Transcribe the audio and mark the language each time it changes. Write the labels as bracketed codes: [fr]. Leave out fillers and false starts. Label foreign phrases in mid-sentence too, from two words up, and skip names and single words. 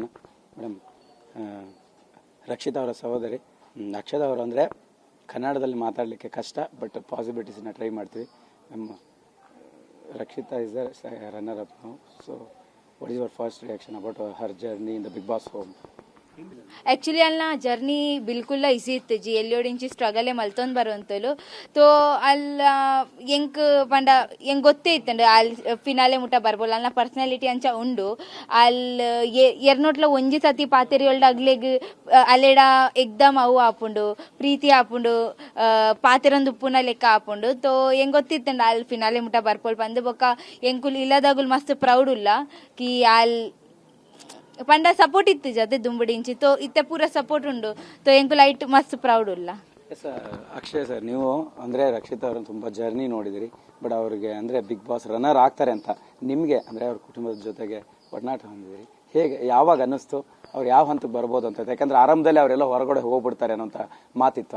[kn] ಮೇಡಮ್, ರಕ್ಷಿತಾ ಅವರ ಸಹೋದರಿ ಅಕ್ಷತಾ ಅವರು ಅಂದರೆ ಕನ್ನಡದಲ್ಲಿ ಮಾತಾಡಲಿಕ್ಕೆ ಕಷ್ಟ, [en] but possibilities [kn] ಟ್ರೈ ಮಾಡ್ತೀವಿ. [en] ನಮ್ಮ ರಕ್ಷಿತಾ is the runner up now. So what is your first reaction about her journey in the Bigg Boss home? [tcy] ॲक्च्युली ಅಲ್ಲಿ ಜರ್ನಿ ಬಿಲ್ಕುಲ್ ಈಸಿ ಇತ್ತು ಜಿ. ಎಲ್ಲಿಯೋಡಿಂಚಿ ಸ್ಟ್ರಗಲೇ ಮಲ್ತೊಂದು ಬರುವಂತಲು ತೋ ಅಲ್ಲ ಎಂಕ್ ಪಂಡ ಎಂಗ್ ಗೊತ್ತೇ ಇತ್ತಂಡು ಅಲ್ಲಿ ಫಿನಾಲೆ ಮುಟ್ಟ ಬರ್ಬೋದು. ಅಲ್ಲ ಪರ್ಸನಾಲಿಟಿ ಅಂಚ ಉಂಡು. ಅಲ್ಲಿ ಎರ್ನೋಟ್ಲ ಒಂಜಿ ಸತಿ ಪಾತೆರಿಯೊಳ್ಡ ಅಗ್ಲೆಗ್ ಅಲ್ಲೆಡ ಎಕ್ದಮ್ ಅವು ಆಪುಂಡು, ಪ್ರೀತಿ ಆಪುಂಡು, ಪಾತೆರೊಂದು ಉಪ್ಪುನ ಲೆಕ್ಕ ಆಪುಂಡು. ತೋ ಎಂಗ್ ಗೊತ್ತಿತ್ತಂಡು ಅಲ್ಲಿ ಫಿನಾಲೆ ಮುಟ್ಟ ಬರ್ಪೋಲ್ ಬಂದು ಬೊಕ್ಕ ಎಂಕುಲ್ ಇಲ್ಲದಾಗುಲ್ ಮಸ್ತ್ ಪ್ರೌಡ್ ಉಲ್ಲ ಕಿ ಅಲ್ಲಿ ಪಂಡ ಸಪೋರ್ಟ್ ಇತ್ತು ಜತೆ ದುಂಬುಡಿಂಚಿ. ತೋ ಇತ್ತೆ ಪೂರ ಸಪೋರ್ಟ್ ಉಂಡು. ತೋ ಎಂಕು ಲೈಟ್ ಮಸ್ತ್ ಪ್ರೌಡ್ ಉಲ್ಲ. [kn] ಅಕ್ಷಯ್ ಸರ್, ನೀವು ಅಂದರೆ ರಕ್ಷಿತಾ ಅವ್ರನ್ನ ತುಂಬ ಜರ್ನಿ ನೋಡಿದಿರಿ, ಬಟ್ ಅವ್ರಿಗೆ ಅಂದರೆ ಬಿಗ್ ಬಾಸ್ ರನ್ನರ್ ಆಗ್ತಾರೆ ಅಂತ ನಿಮಗೆ ಅಂದರೆ ಅವ್ರ ಕುಟುಂಬದ ಜೊತೆಗೆ ಒಡನಾಟ ಹೊಂದಿದಿರಿ. ಹೇಗೆ, ಯಾವಾಗ ಅನ್ನಿಸ್ತು ಅವ್ರು ಯಾವ ಹಂತಕ್ಕೆ ಬರ್ಬೋದು ಅಂತ? ಯಾಕಂದ್ರೆ ಆರಂಭದಲ್ಲಿ ಅವರೆಲ್ಲ ಹೊರಗಡೆ ಹೋಗ್ಬಿಡ್ತಾರೆ ಅನ್ನೋಂಥ ಮಾತಿತ್ತು.